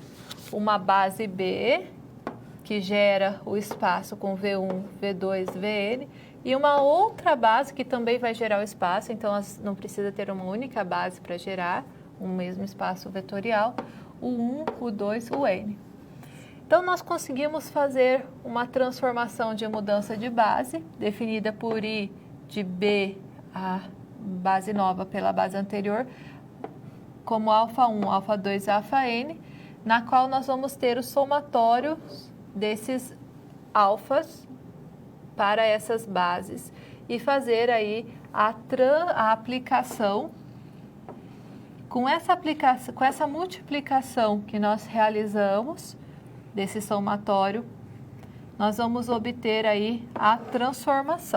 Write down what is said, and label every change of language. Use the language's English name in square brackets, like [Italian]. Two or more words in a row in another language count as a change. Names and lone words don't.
[Portuguese] Uma base B, que gera o espaço com V1, V2, Vn, e uma outra base que também vai gerar o espaço, então não precisa ter uma única base para gerar um mesmo espaço vetorial, o 1, o 2, o n. Então, nós conseguimos fazer uma transformação de mudança de base, definida por I de B, a base nova pela base anterior, como α1, α2 e αn, na qual nós vamos ter o somatório desses alfas para essas bases e fazer aí a aplicação. Com essa multiplicação que nós realizamos desse somatório, nós vamos obter aí a transformação.